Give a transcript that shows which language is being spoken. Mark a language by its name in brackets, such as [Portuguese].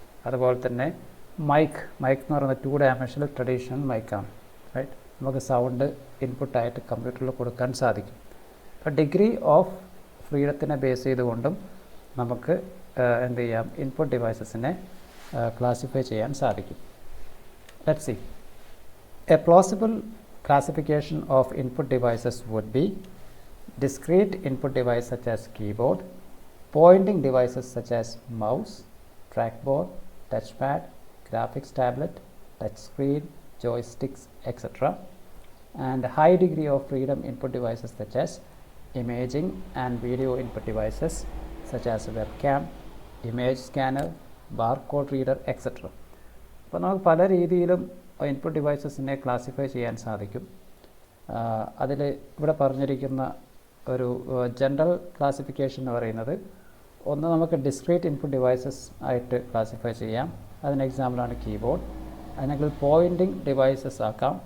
[Malayalam] അതുപോലെ തന്നെ മൈക്ക് എന്ന് പറയുന്നത് ടു ഡയമെൻഷണൽ ട്രഡീഷണൽ മൈക്കാണ്. റൈറ്റ്, നമുക്ക് സൗണ്ട് ഇൻപുട്ടായിട്ട് കമ്പ്യൂട്ടറിൽ കൊടുക്കാൻ സാധിക്കും. അപ്പോൾ ഡിഗ്രി ഓഫ് ഫ്രീഡത്തിനെ ബേസ് ചെയ്തുകൊണ്ടും നമുക്ക് എന്ത് ചെയ്യാം, ഇൻപുട്ട് ഡിവൈസസിനെ ക്ലാസിഫൈ ചെയ്യാൻ സാധിക്കും. [English] Let's see. A plausible classification of input devices would be discrete input device such as keyboard, pointing devices such as mouse, trackball, touchpad, graphics tablet, touch screen, joysticks, etc. And high degree of freedom input devices such as imaging and video input devices such as webcam, image scanner, barcode reader, etc. [Malayalam] അപ്പോൾ നമുക്ക് പല രീതിയിലും input ഡിവൈസസിനെ classify ചെയ്യാൻ സാധിക്കും. അതിൽ ഇവിടെ പറഞ്ഞിരിക്കുന്ന ഒരു ജനറൽ ക്ലാസിഫിക്കേഷൻ എന്ന് പറയുന്നത്, ഒന്ന് നമുക്ക് ഡിസ്ക്രീറ്റ് ഇൻപുട്ട് ഡിവൈസസ് ആയിട്ട് ക്ലാസിഫൈ ചെയ്യാം. അതിന് എക്സാമ്പിളാണ് കീബോർഡ്. അല്ലെങ്കിൽ പോയിൻറ്റിംഗ് ഡിവൈസസ് ആക്കാം.